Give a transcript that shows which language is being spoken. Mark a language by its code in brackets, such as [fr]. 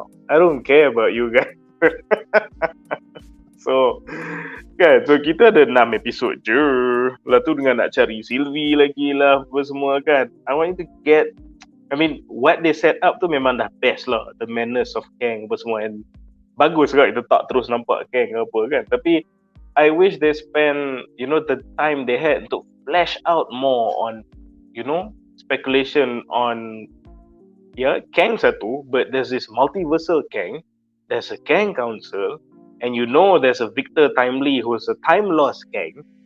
[en] I don't care about you guys. [ms] So kita ada 6 episod je. Lepas tu dengan nak cari Sylvie lagi lah apa semua kan. [en] I want you to get, I mean what they set up [ms] tu memang dah best lah. [en] The madness of Kang [ms] apa semua. And bagus juga kita tak terus nampak Kang apa kan. [en] Tapi I wish they spend, the time they had untuk flesh out more on, speculation on Kang satu, but there's this multiversal Kang, there's a Kang Council, and there's a Victor Timely who's a time lost Kang.